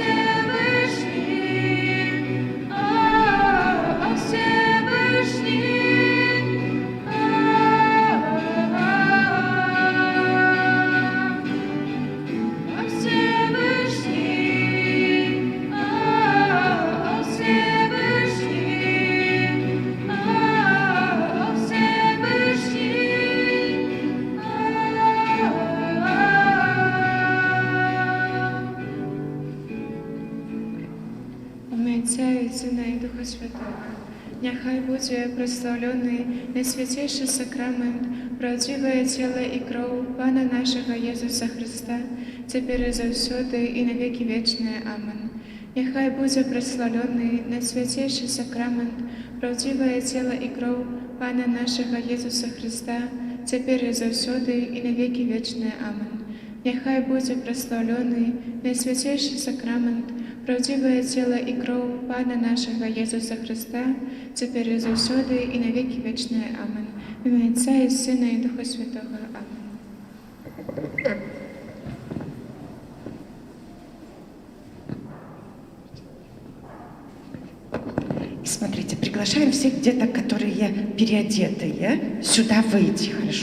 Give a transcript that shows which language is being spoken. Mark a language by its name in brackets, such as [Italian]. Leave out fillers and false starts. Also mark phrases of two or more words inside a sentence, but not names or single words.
[Russian] Всевышний, о Всевышний, о Всевышний, о Всевышний, о [Ukrainian] Ім'я Отця і Сина і Духа Святого. [Belarusian] Няхай будзе праслаўлёны найсвяцейшы сакрамент, правдзівае цела і кроў Пана нашага Езуса Хрыста, цяпер і заўсёды і на векі вечныя. Амен. Няхай будзе праслаўлёны найсвяцейшы сакрамент, правдзівае цела і кроў Пана нашага Езуса Хрыста, цяпер і заўсёды і на векі вечныя. Амен. Няхай будзе праслаўлёны найсвяцейшы сакрамент, правдзівае цела і кроў Пана нашага Езуса Хрыста, цяпер і заўсёды і на векі вечныя. Амен. [Ukrainian] В ім'я Отця і Сина і Духа Святого. Амен. [Russian] Смотрите, приглашаем всех деток, которые переодетые, сюда выйти, хорошо?